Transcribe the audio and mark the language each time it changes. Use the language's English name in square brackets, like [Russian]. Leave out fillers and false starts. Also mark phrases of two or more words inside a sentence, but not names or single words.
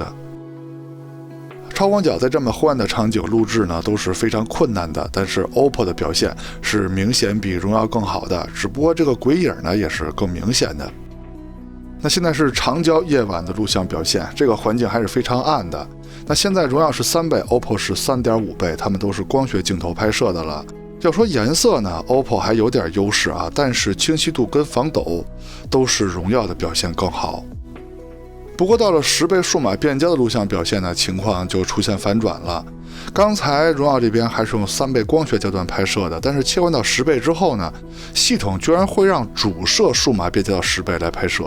[Chinese] 超廣角在這麼昏暗的場景錄制呢，都是非常困難的，但是 OPPO 的表現是明顯比榮耀更好的，只不過這個鬼影呢也是更明顯的。那現在是長焦夜晚的錄像表現，這個環境還是非常暗的。那現在榮耀是3倍 ，OPPO 是3.5倍，它們都是光學鏡頭拍攝的了。要說顏色呢 ，OPPO 還有點優勢啊，但是清晰度跟防抖都是榮耀的表現更好。不過到了10倍數碼變焦的錄像表現呢，情況就出現反轉了。剛才榮耀這邊還是用3倍光學焦段拍攝的，但是切換到10倍之後呢，系統居然會讓主攝數碼變焦到10倍來拍攝。